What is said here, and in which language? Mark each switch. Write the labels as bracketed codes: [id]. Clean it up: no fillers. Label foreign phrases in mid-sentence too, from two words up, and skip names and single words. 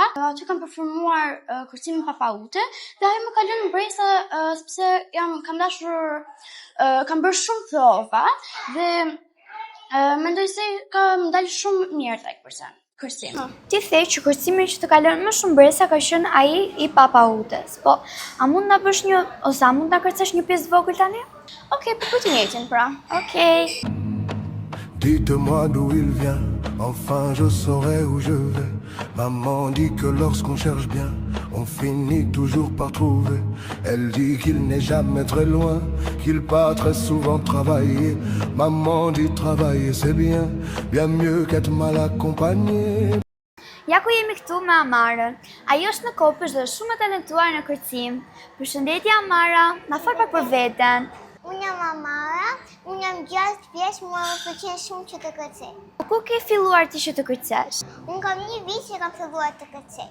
[sq] Aty kam performuar kërcimin Papaute dhe ajo më kalon breza sepse kam bërë shumë prova dhe mendoj se ka më dalë shumë mirë tek kërcim. Ti the që kërcimi që të kalon më shumë breza ka qenë ai i Papautes. Po, a mund na bësh ose a mund na kërcesh një pjesë vogël tani? Okej, po të njëjtin pra. Okej. [fr] Dites-moi d'où il vient, Enfin je saurai où je vais. Maman dit que lorsqu'on cherche bien, on finit toujours par trouver. Elle dit qu'il n'est jamais très loin, qu'il part très souvent travailler. Maman dit travailler c'est bien mieux qu'être mal accompagné. [sq] Ja ku jemi këtu me Amarën. Ajo është në Kopësh dhe është shumë e talentuar në kërcim. Përshëndetje Amara, na fol pak për veten. Unë jam Amara, unë jam 6 vjeç, mua më pëlqen shumë që të kërcej. Ku ke filluar ti që të kërcesh? Unë kam 1 vit që kam filluar të kërcej.